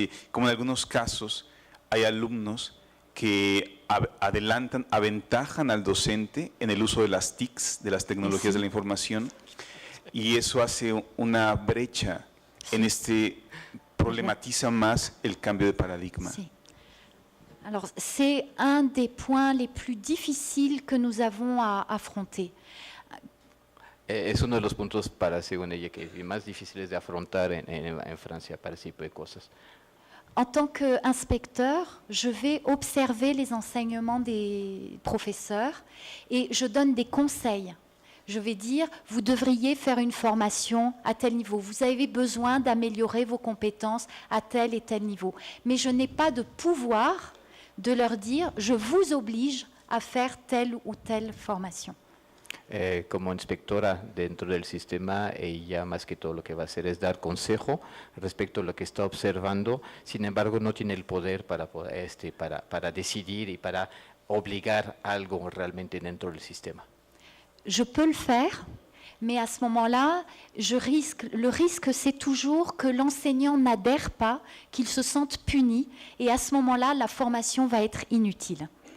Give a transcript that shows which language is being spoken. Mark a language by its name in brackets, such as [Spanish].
[Spanish] como en algunos casos hay alumnos que aventajan al docente en el uso de las TICs, de las tecnologías de la información, y eso hace una brecha en problematiza más el cambio de paradigma. Sí. [French] Alors, c'est un des points les plus difficiles que nous avons à affronter. [Spanish] Es uno de los puntos según ella, que más difíciles de afrontar en Francia para ese tipo de cosas. [French] En tant qu'inspecteur, je vais observer les enseignements des professeurs et je donne des conseils. Je vais dire, vous devriez faire une formation à tel niveau. Vous avez besoin d'améliorer vos compétences à tel et tel niveau. Mais je n'ai pas de pouvoir de leur dire, je vous oblige à faire telle ou telle formation. [Spanish] Como inspectora dentro del sistema, ella más que todo lo que va a hacer es dar consejo respecto a lo que está observando. Sin embargo, no tiene el poder para decidir y para obligar algo realmente dentro del sistema. [French] Je peux le faire, mais à ce moment-là, le risque, c'est toujours que l'enseignant n'adhère pas, qu'il se sente puni, et à ce moment-là, la formation va être inutile.